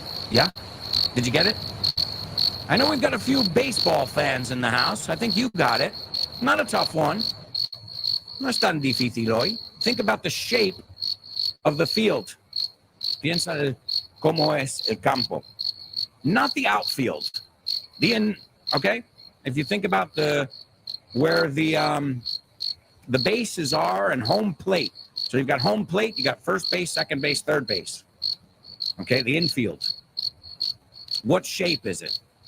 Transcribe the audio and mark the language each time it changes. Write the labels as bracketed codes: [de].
[en] Yeah? Did you get it? I know we've got a few baseball fans in the house. I think you got it. Not a tough one. [es] No es tan difícil hoy. [en] Think about the shape of the field. [es] Piensa de cómo es el campo. [en] Not the outfield. Okay? If you think about where the bases are and home plate. So you've got home plate, you got first base, second base, third base. Okay, the infield. What shape is it?